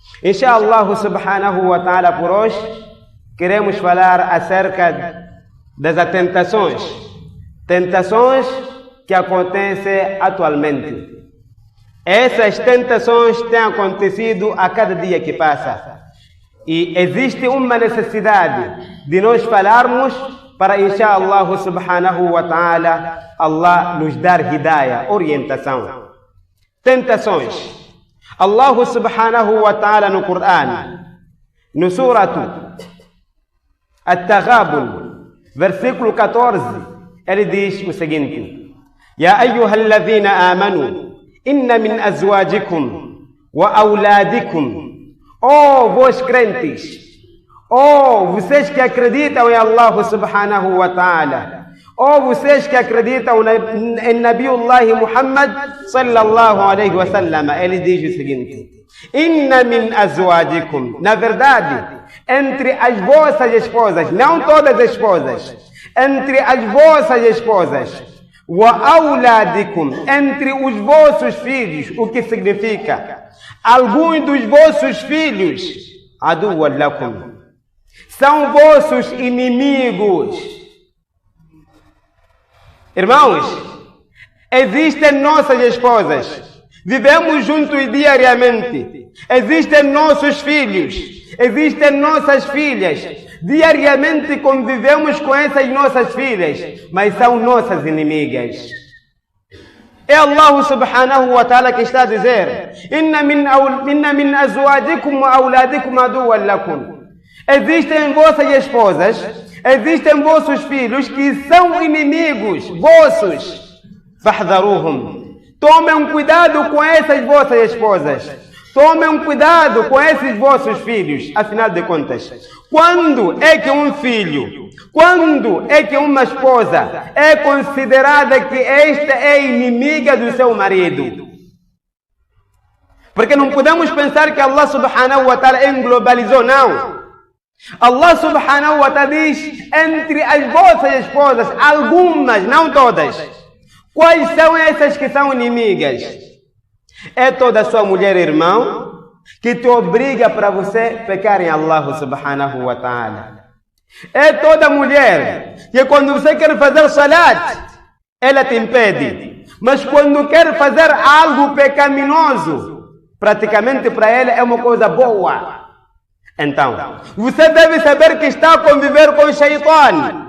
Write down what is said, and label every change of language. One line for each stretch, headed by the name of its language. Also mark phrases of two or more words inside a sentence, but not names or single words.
Arabic: إن شاء الله سبحانه وتعالى,
Portuguese: por hoje queremos falar acerca das tentações que acontecem atualmente. Essas tentações têm acontecido a cada dia que passa. E existe uma necessidade de nós falarmos para,
Arabic: إن شاء الله سبحانه وتعالى,
Portuguese: Allah nos dar hidayah, orientação. Tentações. Allah
Arabic: سبحانه وتعالى
Portuguese: no Corão, no suratu At-Taghabun, versículo 14, ele diz o seguinte:
Arabic: يا أيها الذين آمنوا إن من أزواجكم وأولادكم.
Portuguese: Oh, vós crentes, oh, vocês que acreditam em Allah
Arabic: سبحانه وتعالى,
Portuguese: oh, vocês que acreditam em Nabiullah Muhammad
Arabic: صلى الله عليه وسلم,
Portuguese: ele diz o seguinte:
Arabic: إن من أزواجكم.
Portuguese: Na verdade, entre as vossas esposas, não todas as esposas, entre as vossas esposas,
Arabic: وأولادكم,
Portuguese: entre os vossos filhos, o que significa? Alguns dos vossos filhos,
Arabic: عدوا لكم,
Portuguese: são vossos inimigos. Irmãos, existem nossas esposas, vivemos juntos diariamente. Existem nossos filhos, existem nossas filhas, diariamente convivemos com essas nossas filhas, mas são nossas inimigas. É Allah
Arabic: سبحانه وتعالى
Portuguese: que está a dizer:
Arabic: إن من أزواجكم وأولادكم عدوا لكم.
Portuguese: Existem vossas esposas, existem vossos filhos que são inimigos vossos.
Arabic: فاحذروهم.
Portuguese: Tomem cuidado com essas vossas esposas. Tomem cuidado com esses vossos filhos. Afinal de contas, quando é que um filho, quando é que uma esposa é considerada que esta é inimiga do seu marido? Porque não podemos pensar que Allah
Arabic: سبحانه وتعالى
Portuguese: englobalizou, não. Allah
Arabic: سبحانه وتعالى
Portuguese: diz: entre as vossas esposas, algumas, não todas. Quais são essas que são inimigas? É toda sua mulher, irmão, que te obriga para você pecar em Allah
Arabic: سبحانه وتعالى.
Portuguese: É toda mulher que quando você quer fazer salat, ela te impede. Mas quando quer fazer algo pecaminoso, praticamente para ela é uma coisa boa. Então, você deve saber que está a conviver com o Shaitan.